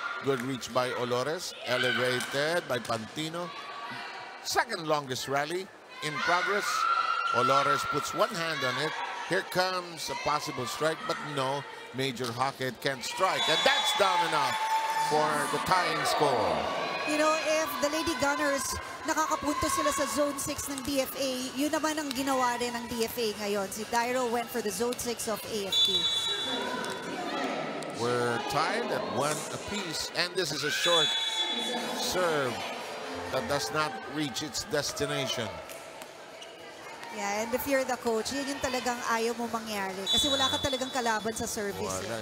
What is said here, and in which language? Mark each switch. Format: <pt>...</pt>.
<en>Good reach by Olores. Elevated by Pantino. Second longest rally in progress. Olores puts one hand on it. Here comes a possible strike, but no, Major Hackett can't strike. And that's down enough for the tying score. You know, if the</en> <tl>Lady Gunners nakakapunto sila sa Zone 6 ng DFA, yun naman ang ginawa rin ng DFA ngayon. Si Dairo</tl> <en>went for the</en> <tl>Zone 6 of AFP.</tl> <en>We're tied at 1 apiece, and this is a short serve that does not reach its destination. Yeah, and if you're the coach,</en> <tl>yun yung talagang ayaw mo mangyari. Kasi wala ka talagang kalaban sa service.</tl>